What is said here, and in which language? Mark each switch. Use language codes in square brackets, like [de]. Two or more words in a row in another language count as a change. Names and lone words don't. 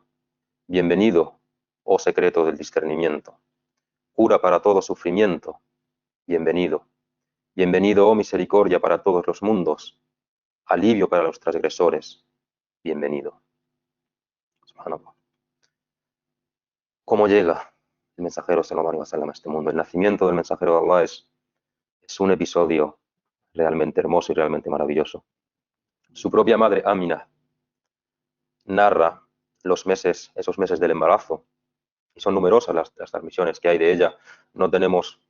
[es] Bienvenido, oh secreto del discernimiento, cura para todo sufrimiento, bienvenido. Bienvenido, oh misericordia para todos los mundos, alivio para los transgresores, bienvenido. Subhanallah. ¿Cómo llega el mensajero [ar] صلى الله عليه وسلم [es] a este mundo? El nacimiento del mensajero de Allah es un episodio realmente hermoso y realmente maravilloso. Su propia madre Amina narra esos meses del embarazo, y son numerosas las transmisiones que hay de ella.